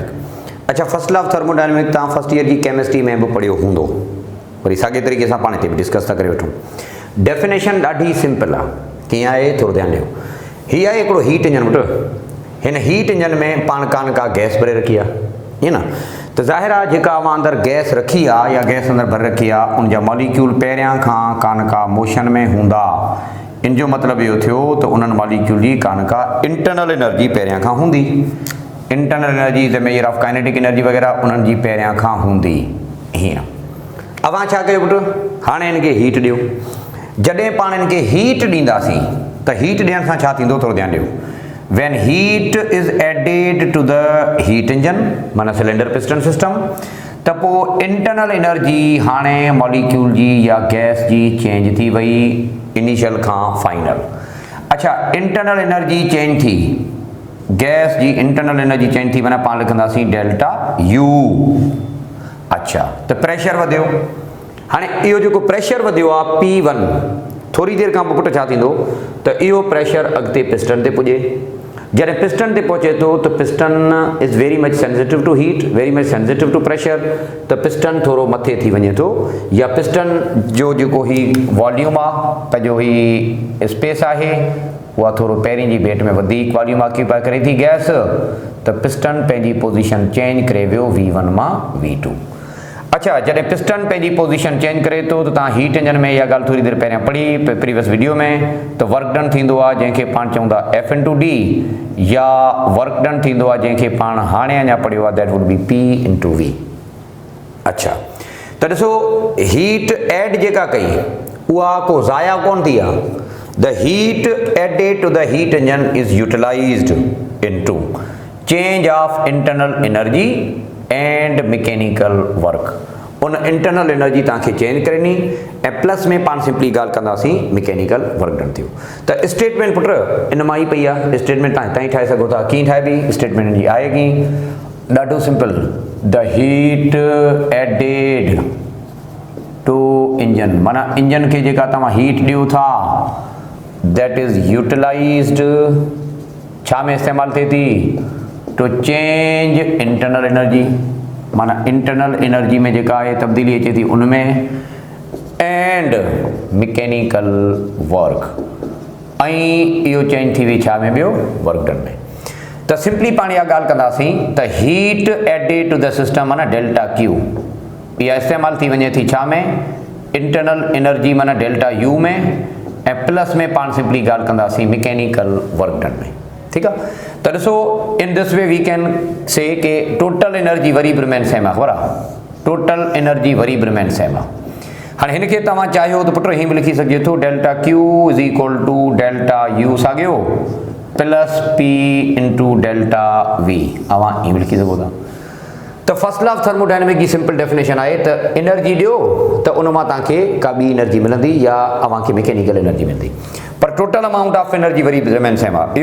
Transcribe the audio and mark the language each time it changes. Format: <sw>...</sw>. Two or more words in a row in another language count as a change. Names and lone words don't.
<sd>अच्छा,</sd> <en>first law of thermodynamic</en> <sd>तव्हां</sd> <en>first year</en> <sd>जी केमिस्ट्री में बि पढ़ियो हूंदो, वरी साॻे तरीक़े सां पाण हिते बि डिस्कस था करे वठूं। डेफिनेशन ॾाढी सिंपल आहे। कीअं आहे थोरो ध्यानु ॾियो। हीअ आहे हिकिड़ो</sd> <en>heat engine</en> <sd>पुट। हिन</sd> <en>heat engine</en> <sd>में पाण का गैस भरे रखी आहे, ईअं न? त ज़ाहिर आहे जेका अवां अंदरि गैस रखी आहे या गैस अंदरि भरे रखी आहे, उनजा मॉलिक्यूल पहिरियां खां का मोशन में हूंदा। इन जो मतिलबु इहो थियो त उन्हनि मॉलिक्यूल जी का</sd> <en>internal energy</en> <sd>पहिरियां खां हूंदी।</sd> <en>internal energy is the measure of kinetic energy</en> <sd>वग़ैरह उन्हनि जी पहिरियां खां हूंदी। हीअं अवां छा कयो पुट? हाणे हिनखे हीट ॾियो। जॾहिं पाण हिनखे हीट ॾींदासीं त हीट ॾियण सां छा थींदो? थोरो ध्यानु ॾियो।</sd> <en>when heat is added to the heat engine माना cylinder piston system,</en> <sd>त पोइ</sd> <en>internal energy</en> <sd>हाणे मॉलिक्यूल जी या गैस जी चेंज थी वई इनिशियल खां फाइनल। अच्छा,</sd> <en>internal energy</en> <sd>चेंज थी, गैस जी</sd> <en>internal energy</en> <sd>चेंज थी, माना पाण लिखंदासीं</sd> <en>delta U.</en> <sd>अच्छा, त प्रेशर वधियो। हाणे इहो जेको प्रेशर वधियो आहे P1, थोड़ी देर खां पोइ पुट छा थींदो त इहो प्रेशर अॻिते पिस्टन ते पुॼे। जॾहिं पिस्टन ते पहुचे थो त</sd> <en>piston is very much sensitive to heat, very much sensitive to pressure,</en> <sd>त पिस्टन थोरो मथे थी वञे थो, या पिस्टन जो जेको ही वॉल्यूम आहे, पंहिंजो ही स्पेस आहे, उहा थोरो पहिरीं जी भेट में वधीक</sd> <en>volume occupy</en> <sd>करे थी गैस, त पिस्टन पंहिंजी</sd> <en>position change</en> <sd>करे वियो V1 मां V2। अच्छा, जॾहिं पिस्टन पंहिंजी</sd> <en>position change</en> <sd>करे थो त तव्हां</sd> <en>heat engine</en> <sd>में इहा ॻाल्हि थोरी देरि पहिरियां पढ़ी</sd> <en>previous video</en> <sd>में, त</sd> <en>work done</en> <sd>थींदो आहे जंहिंखे पाण चऊं था F/D, या</sd> <en>work done</en> <sd>थींदो आहे जंहिंखे पाण हाणे अञा पढ़ियो आहे,</sd> <en>that would be P/V.</en> <sd>अच्छा, त ॾिसो</sd> <en>heat add</en> <sd>जेका कई उहा को ज़ाया कोन थी आहे।</sd> <en>the heat added to the heat engine is utilized into change of internal energy and mechanical work.</en> <sd>उन</sd> <en>internal energy</en> <sd>तव्हांखे चेंज करनी ऐं प्लस में पाण सिंपली ॻाल्हि कंदासीं</sd> <en>mechanical work done</en> <sd>थियो। त स्टेटमेंट पुट इन मां ई पई आहे, स्टेटमेंट तव्हां हितां ई ठाहे सघो था। कीअं ठाहिबी स्टेटमेंट जी आहे कीअं, ॾाढो सिंपल,</sd> <en>the heat added to engine,</en> <sd>माना इंजन खे जेका तव्हां हीट ॾियो था</sd> <en>that is utilized,</en> <sd>छा में इस्तेमालु थिए थी,</sd> <en>to change internal energy,</en> <sd>माना</sd> <en>internal energy</en> <sd>में जेका आहे तब्दीली अचे थी उनमें,</sd> <en>and mechanical work,</en> <sd>ऐं इहो चेंज थी वई छा में, ॿियो</sd> <en>work done</en> <sd>में। त सिंपली पाण इहा ॻाल्हि कंदासीं त</sd> <en>heat added to the system</en> <sd>माना</sd> <en>delta Q,</en> <sd>इहा इस्तेमालु थी वञे थी छा में,</sd> <en>internal energy</en> <sd>माना</sd> <en>delta U</en> <sd>में, ऐं प्लस में पाण सिंपली ॻाल्हि कंदासीं</sd> <en>mechanical work done</en> <sd>में। ठीकु आहे, त ॾिसो</sd> <en>in this way we can say</en> <sd>के</sd> <en>total energy</en> <sd>वरी बि</sd> <en>remain same</en> <sd>आहे, ख़बर आहे,</sd> <en>total energy</en> <sd>वरी बि</sd> <en>remain same</en> <sd>आहे। हाणे हिनखे तव्हां चाहियो त पुट हीअं बि लिखी सघिजे थो,</sd> <en>delta Q is equal to delta U साॻियो plus P into delta V,</en> <sd>अवां हीअं बि लिखी सघो था। त</sd> <en>first law of thermodynamic</en> <sd>जी</sd> <en>simple definition</en> <sd>आहे त एनर्जी ॾियो त उन मां तव्हांखे का ॿी एनर्जी मिलंदी या अव्हांखे</sd> <en>mechanical energy</en> <sd>मिलंदी, पर</sd> <en>total amount of energy</en> <sd>वरी</sd> <en>remain same</en> <sd>आहे।</sd>